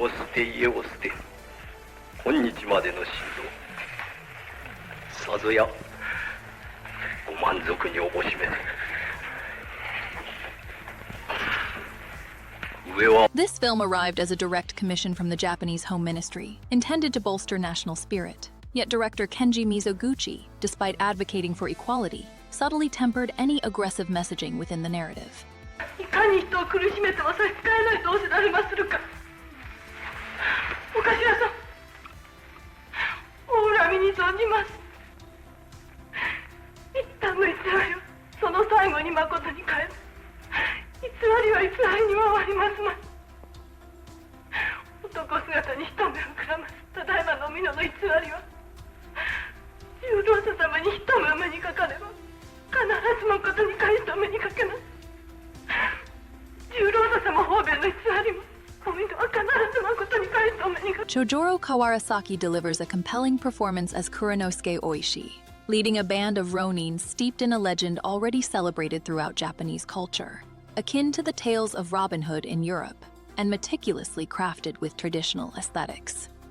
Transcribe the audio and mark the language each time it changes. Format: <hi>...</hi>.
<ja>身を捨て家を捨て今日までの心労さぞやご満足におぼしめて。</ja> <en>This film arrived as a direct commission from the Japanese Home Ministry, intended to bolster national spirit. Yet director Kenji Mizoguchi, despite advocating for equality, subtly tempered any aggressive messaging within the narrative.</en> <ja>いかに人を苦しめても差し支えないとお知られまするか。お頭さん、お恨みに存じます。一旦の偽りをその最後に誠に変える。偽りは偽りに回りますまい。男姿に人目をくらますただいまの美濃の偽りは十郎太様に一目お目にかかれば必ず誠に返してお目にかけます。十郎太様方便の偽りもお美濃は必ず誠に返してお目にかけ。</ja> <en>Chojoro Kawarasaki delivers a compelling performance as Kuranosuke Oishi, leading a band of Ronin steeped in a legend already celebrated throughout Japanese culture. Akin to the tales of Robin Hood in Europe, and meticulously crafted with traditional aesthetics.</en>